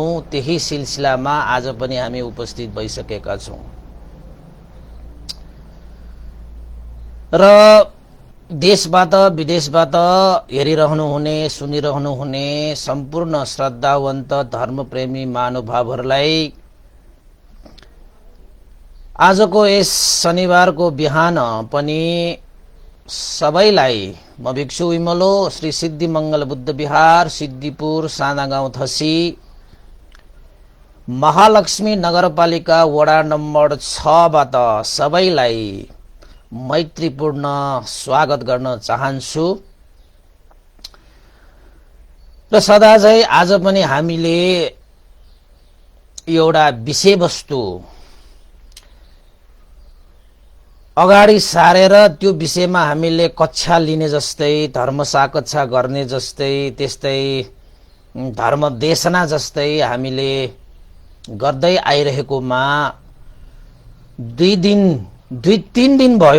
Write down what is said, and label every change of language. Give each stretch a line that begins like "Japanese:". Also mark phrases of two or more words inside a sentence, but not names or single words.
Nepali: त्यही सिलसिलामा आज पनि हामी उपस्थित भइसकेका छौं र देशबाट विदेशबाट हेरिरहनुहुने सुनिरहनुहुने सम्पूर्ण श्रद्धावन्त धर्मप्रेमी महानुभावहरूलाई आजको यस शनिबारको बिहान पनि सबैलाई म भिक्षु विमलो श्री सिद्धिमंगल बुद्ध विहार सिद्धिपुर सानागाउँ थसी महालक्ष्मी नगरपालिका वडा नम्बर 6 बाट सबैलाई मैत्रीपूर्ण स्वागत गर्न चाहन्छु। र सदाझै आज पनि हामीले एउटा विषयवस्तु अगाडि सारेर त्यो विषयमा हामीले कक्षा लिने जस्तै धर्मसा कक्षा गर्ने जस्तै त्यस्तै धर्म देशना जस्तै हामीले गर्दै आइरहेकोमा 2-3 दिन भयो।